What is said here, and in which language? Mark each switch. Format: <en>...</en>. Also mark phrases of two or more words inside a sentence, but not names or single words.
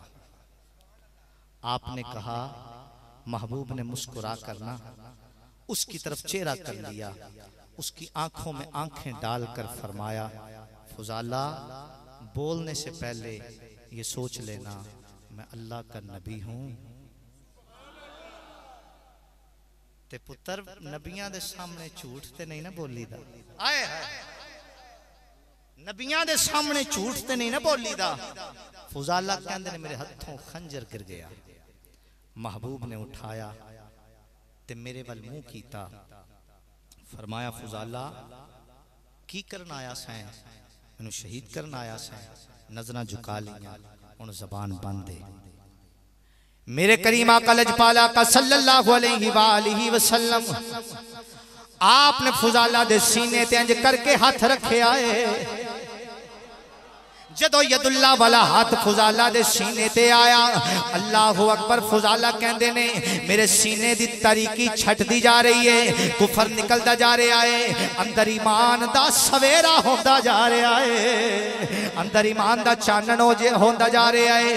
<ur>آپ نے کہا، محبوب نے مسکرا کرنا اس کی طرف چہرہ کر لیا، اس کی آنکھوں میں آنکھیں ڈال کر فرمایا، فضالہ بولنے سے پہلے یہ سوچ لینا میں اللہ کا نبی ہوں.</ur> <pa>تے پتر نبیاں دے سامنے جھوٹ تے نہیں نا بولی دا. آئے نبیاں دے سامنے جھوٹ تے نہیں نا بولی دا. فضالہ کہندے نیں میرے ہتھوں خنجر گر گیا، محبوب نے اٹھایا تے میرے ول منہ کیتا، فرمایا فضالہ کی کرن آیا سیں? مینوں شہید کرن آیا سیں? نظراں جھکا لیاں، ہن زبان بند ہے. میرے کریم آقا لجپالا کا</pa> <ar>صلى الله عليه وسلم</ar> <pa>آپ نے فضالہ دے سینے تے انج کر کے ہتھ رکھے آئے. جدوں یداللہ والا ہتھ فضالہ دے سینے تے آیا,</pa> <ar>الله أكبر,</ar> <pa>فضالہ کہندے نیں میرے سینے دی تاریکی چھٹدی جا رہی ہے، کفر نکلدا جا رہا ہے، اندر ایمان دا سویرا ہوندا جا رہا ہے، اندر ایمان دا چانن ہوندا جا رہا ہے.</pa>